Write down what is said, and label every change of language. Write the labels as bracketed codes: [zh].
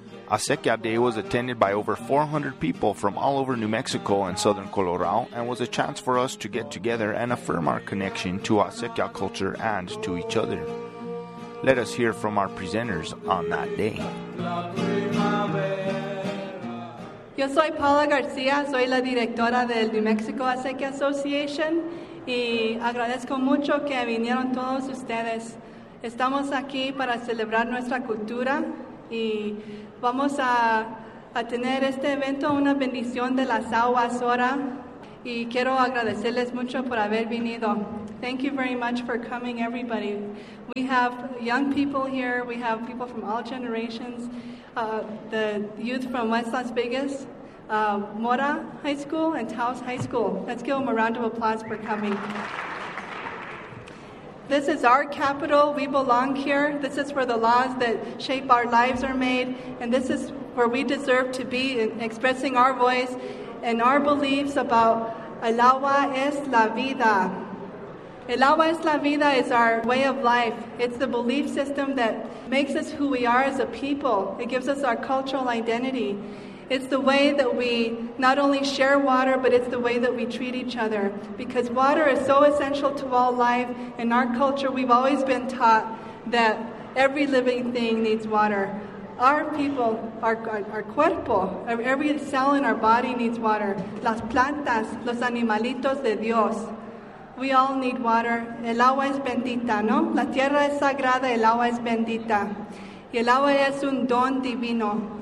[en] Acequia Day was attended by over 400 people from all over New Mexico and southern Colorado and was a chance for us to get together and affirm our connection to Acequia culture and to each other. Let us hear from our presenters on that day. [es] Yo soy Paula García, soy la directora del New Mexico Acequia Association y agradezco mucho que vinieron todos ustedes. Estamos aquí para celebrar nuestra cultura y vamos a tener este evento una bendición de las aguas ahora y quiero agradecerles mucho por haber venido. [en] Thank you very much for coming, everybody. We have young people here. We have people from all generations. The youth from West Las Vegas, Mora High School and Taos High School. Let's give them a round of applause for coming. This is our capital. We belong here. This is where the laws that shape our lives are made. And this is where we deserve to be in expressing our voice and our beliefs about el agua es la vida. El agua es la vida is our way of life. It's the belief system that makes us who we are as a people. It gives us our cultural identity. It's the way that we not only share water, but it's the way that we treat each other. Because water is so essential to all life. In our culture, we've always been taught that every living thing needs water. Our people, our cuerpo, every cell in our body needs water. [es] Las plantas, los animalitos de Dios. We all need water. El agua es bendita, ¿no? La tierra es sagrada, el agua es bendita. Y el agua es un don divino.